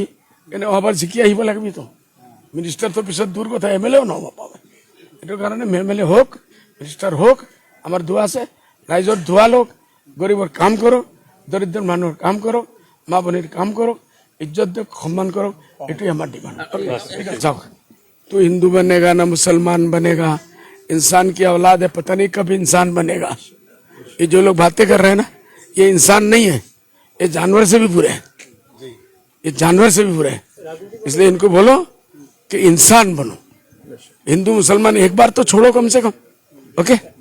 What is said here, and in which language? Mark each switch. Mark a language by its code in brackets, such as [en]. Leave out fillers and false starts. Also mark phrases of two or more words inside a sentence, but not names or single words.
[as] কিন্তু আবার জিকি আহিব লাগিবতো। মিনিষ্টাৰ তো পিছত দূৰ কথা, MLA নহ'ব পাবে। এইটো কাৰণে MLA হোক, মিনিষ্টাৰ হোক, আমাৰ দোৱা আছে। ৰাইজৰ দোৱা লওক, গৰীবৰ কাম কৰক, দৰিদ্ৰ মানুহৰ কাম কৰক, মা ভনীৰ কাম কৰক, ইজ্জত দিয়ক, সন্মান কৰক। এইটোৱে আমাৰ ডিমাণ্ড। যাওক। [hi] तू हिंदू बनेगा ना मुसलमान बनेगा, इंसान की औलाद है, पता नहीं कब इंसान बनेगा। ये जो लोग बातें कर रहे हैं ना, ये इंसान नहीं है, ये जानवर से भी बुरे हैं, ये जानवर से भी बुरे हैं। इसलिए इनको बोलो कि इंसान बनो। हिंदू मुसलमान एक बार तो छोड़ो कम से कम।